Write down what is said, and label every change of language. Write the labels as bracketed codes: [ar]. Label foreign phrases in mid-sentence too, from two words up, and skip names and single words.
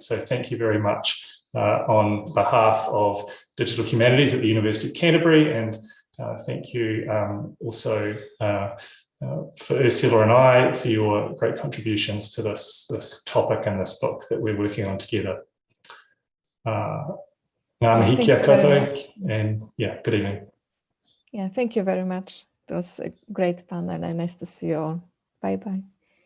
[en] So thank you very much on behalf of Digital Humanities at the University of Canterbury, and thank you also for Urszula and I for your great contributions to this topic and this book that we're working on together. [mi] Ngā mihi kia koutou, [en] and yeah, good evening. Yeah, thank you very much. It was a great panel and nice to see you all. Bye-bye.